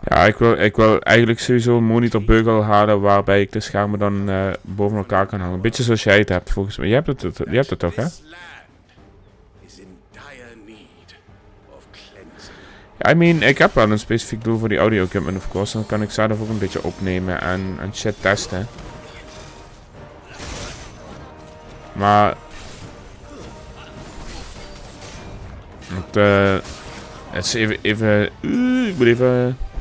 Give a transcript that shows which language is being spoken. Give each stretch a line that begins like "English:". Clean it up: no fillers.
Dutch: Ja, ik wil eigenlijk sowieso een monitorbeugel halen waarbij ik de schermen dan boven elkaar kan hangen. Een beetje zoals jij het hebt volgens mij. Je hebt het toch, hè?
English: This land is in dire need of cleansing.
Dutch: Ja,
English: I mean,
Dutch: ik heb wel een specifiek doel voor die audio equipment,
English: of course.
Dutch: Dan kan ik zelf ook een beetje opnemen en shit testen. Maar het is even ik moet even...